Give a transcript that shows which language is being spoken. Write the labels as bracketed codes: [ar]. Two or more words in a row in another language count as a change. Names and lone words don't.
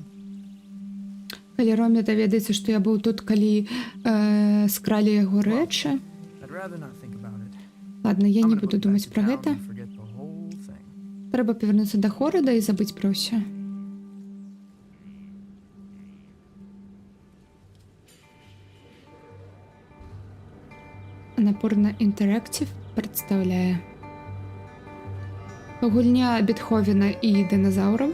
[be] Калі Ромі даведаецца, што я быў тут, калі скралі яго рэчы. [en] I'd rather not think about it. [be] Ладно, я [en] I'm [be] не [en] gonna [be] буду [en] go back [be] думаць [en] to [be] пра [en] town [be] гэта. [en] and forget the whole thing. [be] Трэба павярнуцца да горада і забыць пра ўсё. Напорна Interactive прадстаўляе гульня Бетховена і дыназаўраў.